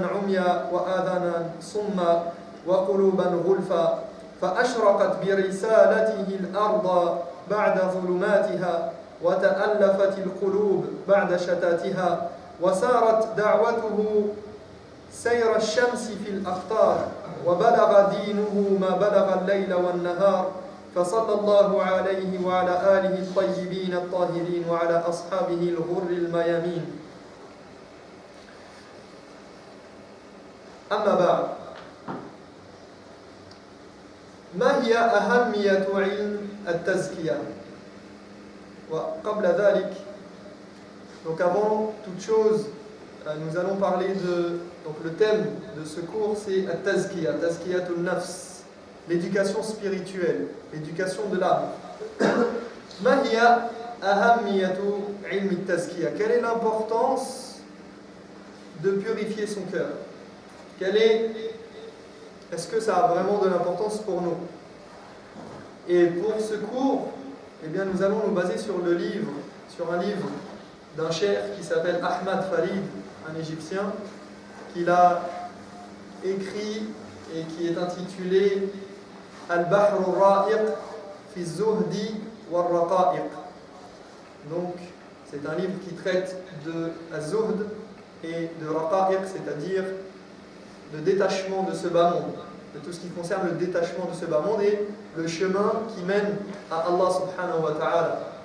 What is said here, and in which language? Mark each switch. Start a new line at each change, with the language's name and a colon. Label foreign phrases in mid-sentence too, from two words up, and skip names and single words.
Arabic: عميا وآذانا صما وقلوبا غلفا فأشرقت برسالته الأرض بعد ظلماتها وتألفت القلوب بعد شتاتها وسارت دعوته سير الشمس في الأقطار وبلغ دينه ما بلغ الليل والنهار فصلى الله عليه وعلى آله الطيبين الطاهرين وعلى أصحابه الغر الميامين. أما بعد، ما هي أهمية علم التزكية؟ وقبل ذلك،
French: donc avant toute chose, nous allons parler donc le thème de ce cours, c'est At-Tazkiya,
Arabic: تزكية النفس,
French: l'éducation spirituelle, l'éducation de l'âme.
Arabic: ما هي أهمية علم التزكية,
French: quelle est l'importance de purifier son cœur? Est-ce que ça a vraiment de l'importance pour nous? Et pour ce cours, eh bien, nous allons nous baser sur un livre d'un cheikh qui s'appelle Ahmad Farid, un Égyptien, qu'il a écrit et qui est intitulé Al-Bahr al-Ra'iq fi Zuhdi wal-Raqa'iq. Donc, c'est un livre qui traite de Az-Zuhd et de Raqa'iq, c'est-à-dire de détachement de ce bas monde, de tout ce qui concerne le détachement de ce bas monde et le chemin qui mène à Allah
Arabic: سبحانه وتعالى.